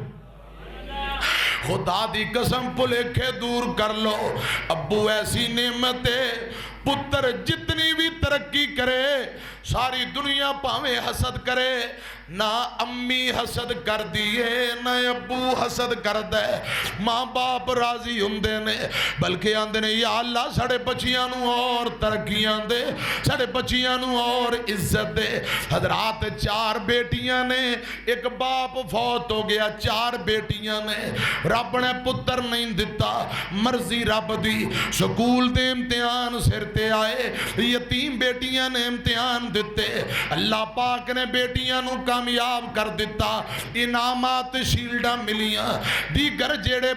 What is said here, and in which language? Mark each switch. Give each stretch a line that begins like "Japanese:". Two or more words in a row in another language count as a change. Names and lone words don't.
Punjabi: خدا دی قسم پلیکھے دور کر لو ابو ایسی نعمت ہے پتر جتنی بھی ترقی کرے ساری دنیا پاویں حسد کرے نہ امی حسد کر دیئے نہ ابو حسد کر دے ماں باپ راضی ہوندے نے بلکہ آندے نے یا اللہ ساڑے بچیاں نو اور ترقیاں دے ساڑے بچیاں نو اور عزت دے حضرات 4 بیٹیاں نے ایک باپ فوت ہو گیا 4 بیٹیاں نے رب نے پتر نہیں دیتا مرضی رب دی سکول دے امتحان سر تے آئے یتیم بیٹیاں نے امتحان دیتے اللہ پاک نے بیٹیاں نو کامیاب کر دیتا انعامات شیلڈا ملیاں دیگر جیڑے